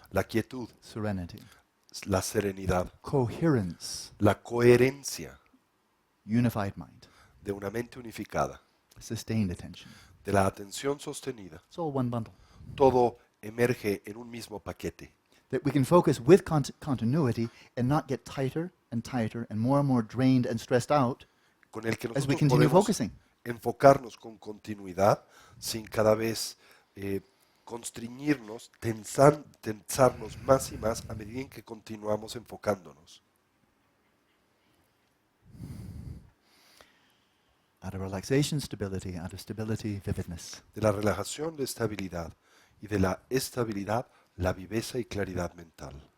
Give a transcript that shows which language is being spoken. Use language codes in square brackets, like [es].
[es] la quietud, [en] serenity, [es] la serenidad, [en] coherence, [es] la coherencia [en] unified mind, [es] de una mente unificada, [en] sustained attention. [es] de la atención sostenida. [en] It's all one bundle. [es] Todo emerge en un mismo paquete. [en] That we can focus with continuity and not get tighter and tighter and more drained and stressed out [es] Con el que [en] as we [es] nosotros [en] continue [es] podemos [en] focusing. [es] enfocarnos con continuidad, sin cada vez constriñirnos, tensarnos más y más a medida en que continuamos enfocándonos. [en] Out of relaxation, stability. Out of stability, vividness. [es] De la relajación, la estabilidad, y de la estabilidad, la viveza y claridad mental.